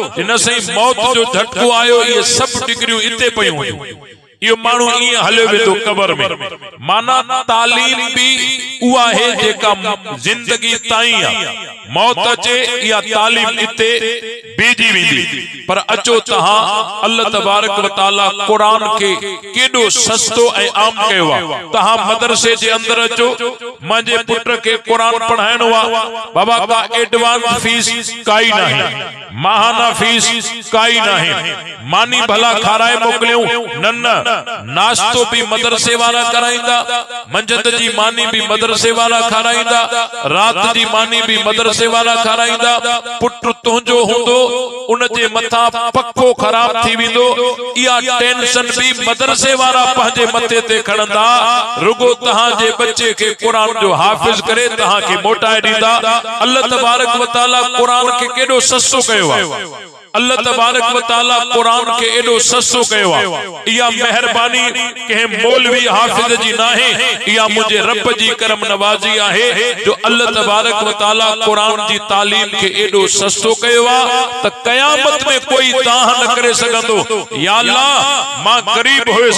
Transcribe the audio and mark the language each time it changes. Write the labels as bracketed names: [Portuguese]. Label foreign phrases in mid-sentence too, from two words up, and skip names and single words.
[Sindhi] हिन साईं मौत जो झटको आयो, इहे सभु डिग्रियूं इते पयूं हुयूं। इहो माण्हू ईअं हलियो वेंदो कब्र में। माना तालीम भी उहा है जेका जिंदगी ताईं आहे। मौत अचे या तालीम इते बीजी वेंदी। पर अचो तहां [Arabic] الله تبارك وتعالى [Sindhi] कुरान खे केॾो सस्तो ऐं आम कयो आहे। तहां मदरसे जे अंदर अचो, मुंहिंजे पुट खे कुरान पढ़ाइणो आहे, बाबा का एडवांस फीस काई नाहे, माहाना फीस काई नाहे, मानी भला खाराए मोकिलियूं न, नाश्तो भी मदरसे वाला कराईंदा, मंझंदि जी मानी भी मदरसे वाला खाराईंदा, रात जी मानी भी मदरसे वाला खाराईंदा। पुट तुंहिंजो हूंदो उन जे मथां पक्को ख़राब थी वेंदो, इहा टेंशन भी मदरसे वाला पंहिंजे मथे ते खणंदा। रुगो तहां जे बच्चे खे कुरान जो हाफ़िज़ करे तहां खे मोटाए ॾींदा। [Arabic] الله تبارك وتعالى [Sindhi] कुरान खे केॾो सस्तो कयो आहे। [Arabic] الله تبارك وتعالى [Sindhi] कुरान के एडो सस्तो कयो आहे। इहा मेहरबानी कंहिं मौलवी हाफिज जी नाहे, इहा मुंहिंजे रब जी करम नवाज़ी आहे जो [Arabic] الله تبارك وتعالى [Sindhi] कुरान जी तालीम के एडो सस्तो कयो आहे त क़यामत में कोई दाह न करे सघंदो। [Arabic] يا الله [Sindhi] मां गरीब हुयुसि